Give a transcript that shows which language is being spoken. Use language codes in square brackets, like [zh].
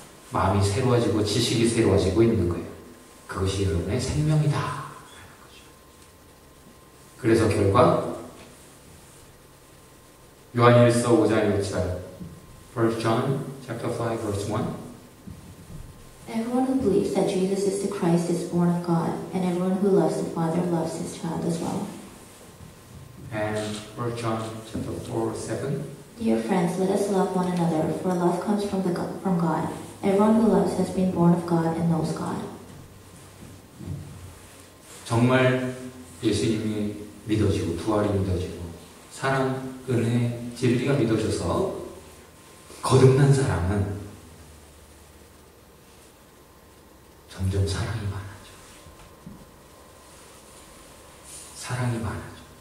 [ko] 마음이 새로워지고 지식이 새로워지고 있는 거예요. 그것이 여러분의 생명이다. 그래서 결과 요한일서 5장 1절 [en] 1 John chapter 5 verse 1 Everyone who believes that Jesus is the Christ is born of God, and everyone who loves the Father loves his child as well. And 1 John chapter 4 7 Dear friends, let us love one another, for love comes from God. Everyone who loves has been born of God and knows God. [ko] 정말 예수님이 믿어지고 부활이 믿어지고 사랑, 은혜, 진리가 믿어져서 거듭난 사람은 점점 사랑이 많아져. 사랑이 많아져.